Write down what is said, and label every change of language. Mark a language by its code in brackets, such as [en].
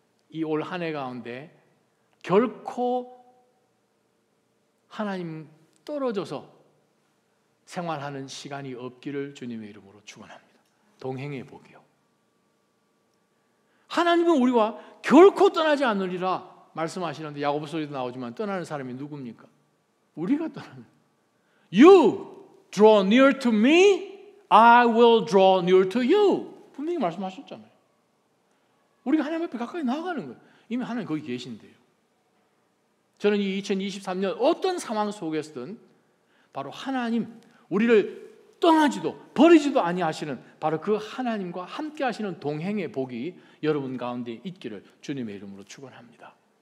[ko] 이 올 한 해 가운데 결코 하나님 떨어져서 생활하는 시간이 없기를 주님의 이름으로 축원합니다. 동행의 복이요. 하나님은 우리와 결코 떠나지 않으리라 말씀하시는데 야고보서에도 나오지만 떠나는 사람이 누굽니까? 우리가 떠나는. [en] You draw near to me, I will draw near to you. [ko] 분명히 말씀하셨잖아요. 우리가 하나님 앞에 가까이 나아가는 거예요. 이미 하나님 거기 계신데요. 저는 이 2023년 어떤 상황 속에서든 바로 하나님 우리를 떠나지도 버리지도 아니하시는 바로 그 하나님과 함께 하시는 동행의 복이 여러분 가운데 있기를 주님의 이름으로 축원합니다.